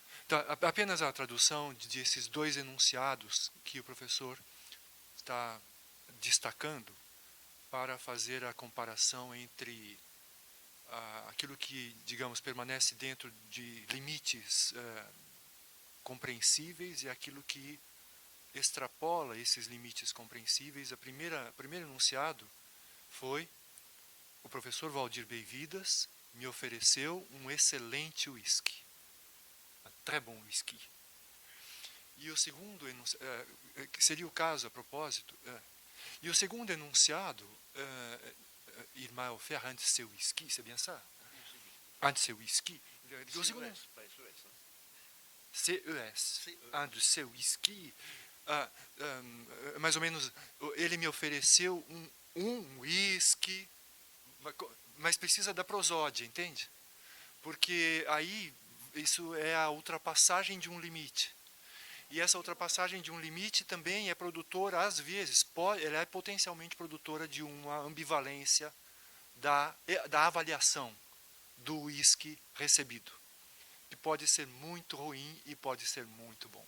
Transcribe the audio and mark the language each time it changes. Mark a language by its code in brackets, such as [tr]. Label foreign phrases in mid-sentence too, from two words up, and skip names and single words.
[pt] Apenas a tradução desses dois enunciados que o professor está destacando para fazer a comparação entre aquilo que, digamos, permanece dentro de limites compreensíveis e aquilo que extrapola esses limites compreensíveis. O primeiro enunciado foi: o professor Valdir Beividas me ofereceu um excelente whisky, um [fr] très bon whisky. [pt] E o segundo que seria o caso a propósito, e o segundo enunciado, [fr] il m'a offert un de ses whisky, c'est bien ça? Un de ses whisky. [pt] O segundo, [fr] CES, un de ses whisky. [pt] Mais ou menos, ele me ofereceu um whisky, mas precisa da prosódia, entende? Porque aí isso é a ultrapassagem de um limite. E essa ultrapassagem de um limite também é produtora, às vezes, ela é potencialmente produtora de uma ambivalência da avaliação do whisky recebido, que pode ser muito ruim e pode ser muito bom.